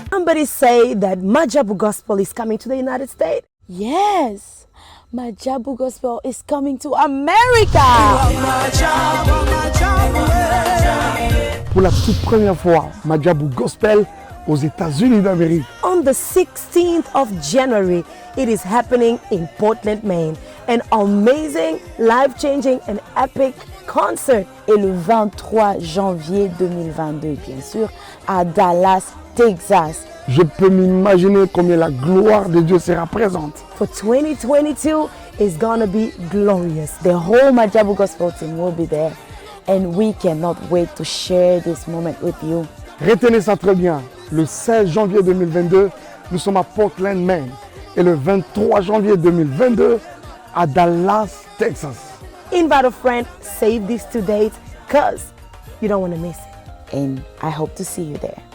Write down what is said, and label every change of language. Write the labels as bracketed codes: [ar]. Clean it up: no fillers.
[en] already say that Majabu Gospel is coming to the United States? Yes, Majabu Gospel is coming to America. [fr] Pour la toute première fois, Majabu Gospel aux États-Unis d'Amérique. [en] On the 16th of January, it is happening in Portland, Maine. An amazing, life-changing and epic concert. [fr] Et le 23 janvier 2022, bien sûr, à Dallas, Texas. Je peux m'imaginer combien la gloire de Dieu sera présente. [en] For 2022 is gonna be glorious. The whole Majabu Gospel team will be there. And we cannot wait to share this moment with you. [fr] Retenez ça très bien. Le 16 janvier 2022, nous sommes à Portland, Maine. Et le 23 janvier 2022, à Dallas, Texas. [en] Invite a friend, save these 2 dates, cause you don't want to miss it. And I hope to see you there.